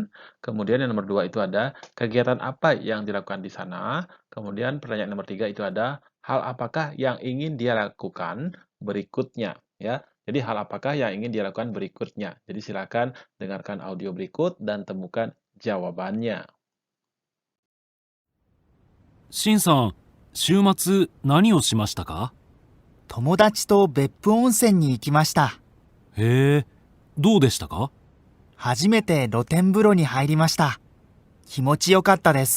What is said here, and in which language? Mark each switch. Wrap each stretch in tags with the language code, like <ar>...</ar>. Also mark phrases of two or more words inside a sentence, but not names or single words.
<id>Kemudian yang nomor 2 itu ada, kegiatan apa yang dilakukan di sana? Kemudian pertanyaan nomor 3 itu ada, hal apakah yang ingin dia lakukan berikutnya? Ya, jadi hal apakah yang ingin dia lakukan berikutnya? Jadi silakan dengarkan audio berikut dan temukan jawabannya.</id> <ja>しんさん、週末何をしましたか？友達と別府温泉に行きました。へえ、どうでしたか？初めて露天風呂に入りました。気持ちよかったです。</ja>